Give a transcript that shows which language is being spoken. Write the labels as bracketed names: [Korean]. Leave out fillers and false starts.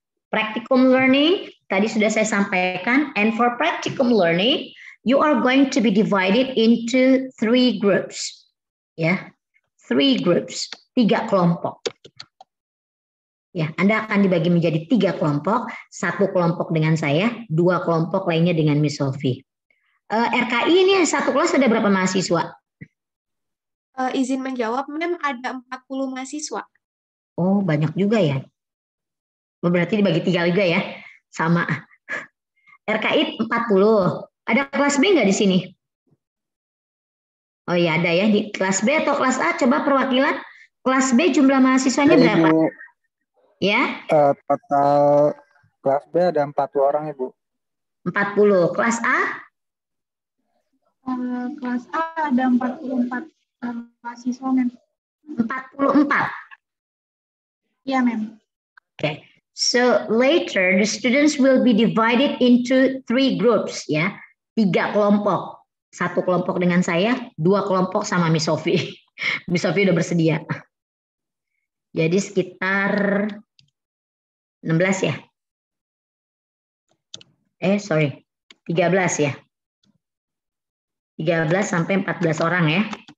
[English] Practicum learning [Indonesian] tadi sudah saya sampaikan, [English] and for practicum learning you are going to be divided into 3 groups. [Indonesian] Ya, 3 groups, 3 kelompok. Ya, Anda akan dibagi menjadi 3 kelompok, 1 kelompok dengan saya, 2 kelompok lainnya dengan Miss Sophie. RKI ini 1 kelas ada berapa mahasiswa? Izin menjawab, Mem, ada 40 mahasiswa. Oh, banyak juga ya. Berarti dibagi 3 juga ya, sama. RKI 40. Ada kelas B nggak di sini? Oh iya ada ya, di kelas B atau kelas A, coba perwakilan. Kelas B jumlah mahasiswanya berapa? Ibu. Ya? Total kelas B ada 40 orang, Ibu. 40. Kelas A? Kelas A ada 44 mahasiswa, Mem. 44? Iya, Mem. Okay. [English] So later the students will be divided into 3 groups ya. [Indonesian] 3 kelompok. 1 kelompok dengan saya, 2 kelompok sama Miss Sophie. Miss Sophie udah bersedia. Jadi sekitar 16 ya. 13 ya. 13 sampai 14 orang ya.